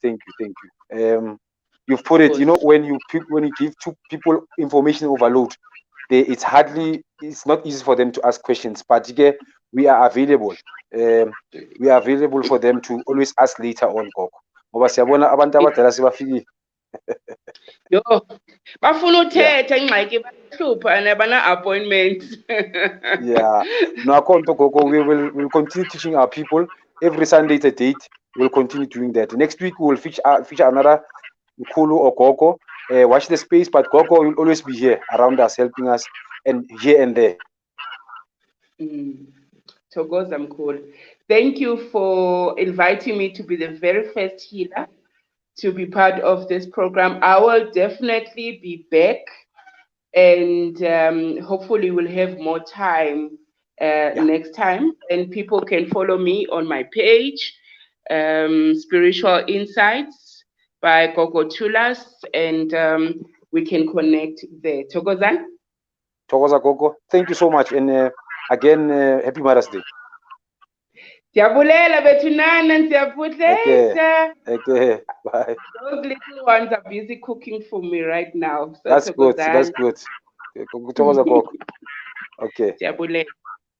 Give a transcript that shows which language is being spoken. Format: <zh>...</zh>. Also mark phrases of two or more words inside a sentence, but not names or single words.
<en>You've put it. You know, when you give two people information overload, it's not easy for them to ask questions. But we are available. We are available for them to always ask later on, Gogo.</en> <xh>Yo, bafuna uthetha ingxaki bahlupha and bana-appointments.</xh> <en>Yeah. No, Gogo, we'll continue teaching our people. Every Sunday it's a date. We'll continue doing that. Next week we'll feature another Nkulu or Gogo. Watch the space, but Gogo will always be here around us, helping us, and here and there.</en> <zu>Thokoza mkhulu.</zu> <en>Thank you for inviting me to be the very first healer to be part of this program. I will definitely be back, and hopefully we'll have more time next time, and people can follow me on my page, Spiritual Insights by Gogo Tulas, and we can connect there.</en> <zu>Thokozani? Thokoza Gogo,</zu> <en>thank you so much, and again, happy Mother's Day.</en> <xh>Ndiyabulela bethu nana, ndiyabudlisa.</xh> <en>Okay, bye. Those little ones are busy cooking for me right now. So That's good.</en> <zu>Thokozani.</zu> <en>That's good.</en> <zu>Thokoza Gogo. Okay.</zu> <xh>Ndiyabulela.</xh>